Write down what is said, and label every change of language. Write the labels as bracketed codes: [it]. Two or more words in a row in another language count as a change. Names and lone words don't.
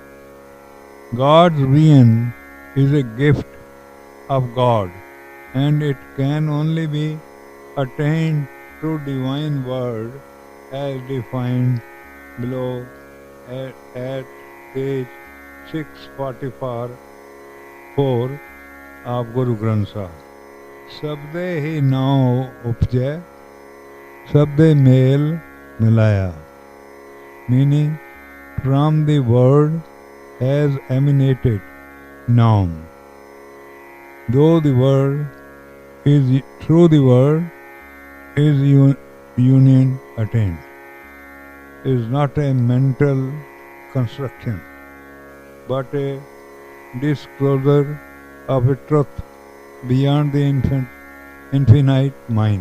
[en] God's being is a gift of God, and it can only be attained through divine word as defined below at page 644 4 of Guru Granth Sahib. [pa] ਸਬਦੇ ਹੀ ਨਾਉ ਊਪਜੈ ਸਬਦੇ ਮੇਲਿ ਮਿਲਾਇਆ. [en] Meaning, from the word has emanated Naam. Though the word is through the word is union attained. It is not a mental construction, but a disclosure of a truth beyond the infinite mind.